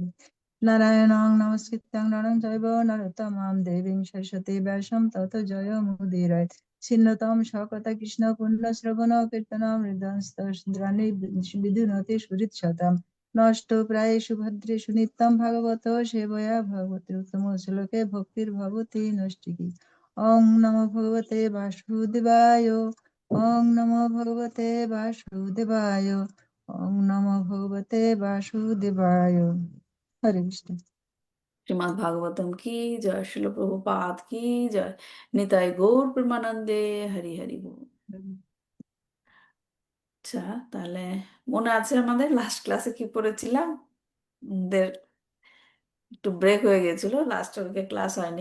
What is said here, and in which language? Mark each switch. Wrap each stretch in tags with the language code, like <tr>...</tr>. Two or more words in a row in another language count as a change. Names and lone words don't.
<sa>নারায়ণং নমস্কৃত্যং নরং চৈব নরোত্তমং দেবীং সরস্বতী ব্যাসং ততো জয় মুদীরয়ে। ছিন্নতম সকতা কৃষ্ণ পুণ্য শ্রবণ কীর্তন হৃদয়স্ত্রাণি বিধুনতি সুহৃৎসতাম। নষ্ট প্রায়েষু ভদ্রেষু নিত্যং ভাগবত সেবয়া ভগবতি উত্তম শ্লোকে ভক্তির ভবতি নষ্টিকি। ওং নমো ভগবতে বাসুদেবায়, ওং নমো ভগবতে বাসুদেবায়, ওং নমো ভগবতে বাসুদেবায়।</sa> <bn>হরে কৃষ্ণ। শ্রীমদ্ ভাগবতম</bn> <hi>की जय,</hi> <bn>শিল প্রভুপাদ</bn> <hi>की जय,</hi> <bn>নিতাই গৌর প্রেমানন্দে হরি হরি বল। আচ্ছা, তাহলে মনে আছে আমাদের</bn> <en>last class</en> <bn>কি পড়েছিলাম? আমাদের একটু ব্রেক হয়ে গেছিল,</bn> <en>last week</en> <bn>ক্লাস হয়নি।</bn>